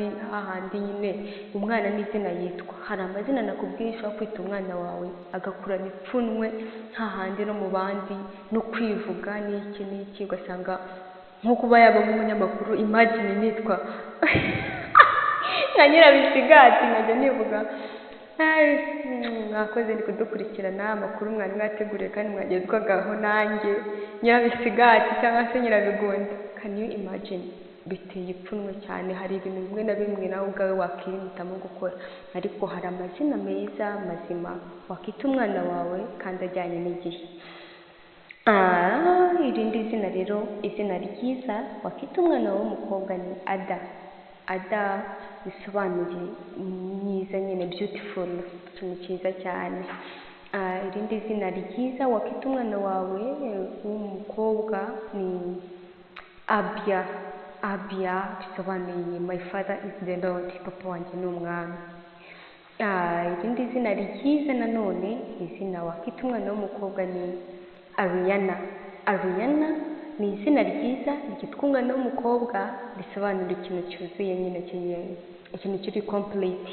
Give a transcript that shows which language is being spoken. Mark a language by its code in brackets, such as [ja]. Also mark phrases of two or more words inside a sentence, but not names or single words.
[rw] Hahandi nyine umwana n'izina yitwa, hari amazina nakubwiye ushobora kwita umwana wawe agakurana ipfunwe hahandi no mu bandi, no kwivuga n'iki ugasanga nko kuba yaba nk'umunyamakuru. Imagine nitwa nka Nyirabisigati nkajya nivuga mwakoze ni kudukurikirana amakuru mwari mwateguriye kandi mwagezwagaho nanjye Nyirabisigati cyangwa se Nyirabigunda. [en] Can you imagine? [rw] Biteye ipfunwe cyane. Hari ibintu bimwe na bimwe nawe ubwawe wakwirinda gukora, ariko hari amazina meza mazima wakita umwana wawe kandi ajyanye n'igihe. Irindi zina rero, izina ryiza wakita umwana wawe w'umukobwa ni Ada. Ada bisobanuye myiza nyine, beautiful, ikintu cyiza cyane. Irindi zina ryiza wakita umwana wawe w'umukobwa ni Abia. [en] Abia bisobanuye my father is the Lord, [rw] papa wanjye ni umwami. Irindi zina ryiza nanone, izina wakita umwana w'umukobwa ni Ariana. Ariana ni izina ryiza ryitwa umwana w'umukobwa, risobanura ikintu cyuzuye nyine, ikintu kiri complete.